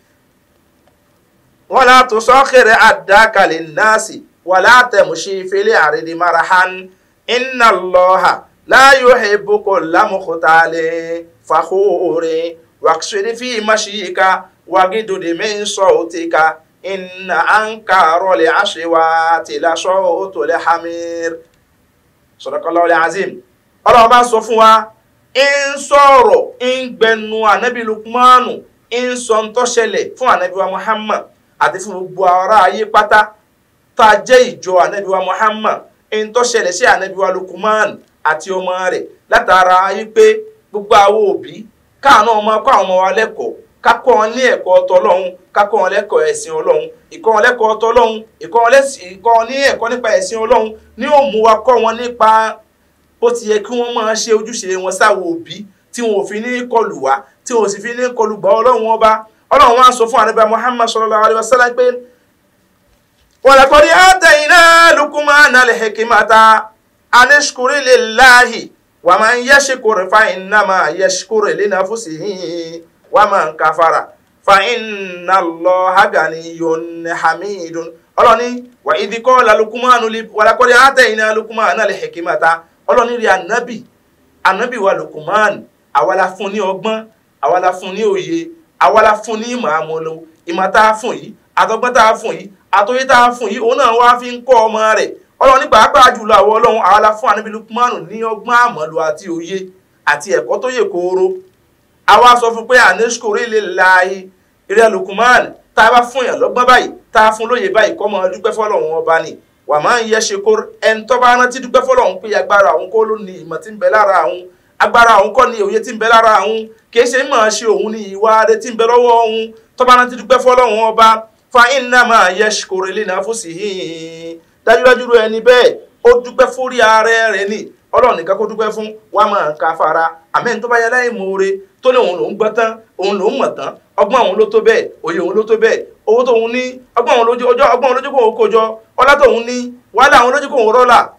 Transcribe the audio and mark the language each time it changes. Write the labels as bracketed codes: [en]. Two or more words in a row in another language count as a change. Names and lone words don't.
[ar] ولا تصخر عداك للناس ولا تمشي في الأرض مرحا إن الله لا يحب كل مختال فخور واقصد في مشيك واغضض من صوتك إن أنكر الأصوات لصوت الحمير صدق الله العظيم. [yo] Ọlọ́run bá sọ fún wa ń sọ̀rọ̀ ń gbẹnu ànábì Lukmanu ń sọ ń tó ṣẹlẹ̀ fún ànábì wa Muhammad àti fún gbogbo ará ayé pátá tá a jẹ́ ìjọ ànábì wa Muhammad ń tó ṣẹlẹ̀ sí ànábì wa Lukman àti ọmọ rẹ̀ látara ayé pé gbogbo àwọn òbí káàánú ọmọ kọ́ àwọn ọmọ wa lẹ́kọ̀ọ́ ká kọ́ wọn ní ẹ̀kọ́ tọlọ́hun ká kọ́ wọn lẹ́kọ̀ọ́ ẹ̀sìn Ọlọ́hun ìkọ́ wọn lẹ́kọ̀ọ́ tọlọ́hun ìkọ́ wọn ní ẹ̀kọ́ nípa ẹ̀sìn Ọlọ́hun ní ó mú wa kọ́ wọn nípa bó ti yẹ kí wọ́n máa ṣe ojúṣe wọn sáwọn òbí tí wọn ò fi ní kọlù wá tí wọn ò sì fi ní kọlù gbà Ọlọ́hun ọba. Ọlọ́hun wá sọ fún ànábì Muhammad [ar] صلى الله عليه وسلم [yo] pé [ar] ولقد آتينا لقمان الحكمة أن اشكر لله ومن يشكر فإنما يشكر لنفسه ومن كفر فإن الله غني حميد. Ọlọ́ni وإذ قال لقمان ولقد آتينا لقمان الحكمة. [yo] Ọlọ́ni rí ànábì wa Lukman àwa la fún ní ọgbọ́n àwa la fún ní òye àwa la fún ní ìmọ̀ àmọ́lò ìmọ̀ tá a fún yìí àtọgbọ́n tá a fún yìí àtòyé tá a fún yìí òun náà wá fi ń kọ́ ọmọ rẹ̀. Ọlọ́ni pàápàá jùlọ àwọn Ọlọ́run àwa la fún ànábì Lukman ní ọgbọ́n àmọ́lò àti òye àti ẹ̀kọ́ tó yè kooro. Àwa sọ fún pé [ar] أن اشكر لله [yo] ìrẹ́ Lukman tá a bá fún yàn lọ́gbọ́n báyìí tá a fún lóye báyìí kọ́ mọ́ dúpẹ́ fọ́lọ́run ọba ni wà máa ń yẹ ṣe kó ẹni tó bá rántí dúpẹ́ fọ́lọ́run pé agbára òun kọ́ ló ní ìmọ̀ tí ń bẹ lára òun agbára òun kọ́ ní òye tí ń bẹ lára òun kìí ṣe mọ̀ ṣe òun ní ìwà rẹ̀ tí ń bẹ lọ́wọ́ òun tó bá rántí dúpẹ́ fọ́lọ́run ọba [ar] فإنما يشكر لنفسه [yo] dájúdájú ẹni bẹ́ẹ̀ ó dúpẹ́ fórí ara rẹ̀ ni Ọlọ́run nìkan kó dúpẹ́ fún wa máa ka fara àmẹ́ni tó bá yẹ láì mọ̀ọ́re tó lè òun lòún gbọ́ tán òun lòún mọ̀ tán ọgbọ́n òun ló tó bẹ́ẹ̀ òye òun ló tó bẹ́ẹ̀ owó tóun ní ọgbọ́n òun lójú kó òun kójọ ọlá tóun ní wàhálà òun lójú kó òun rọ́là.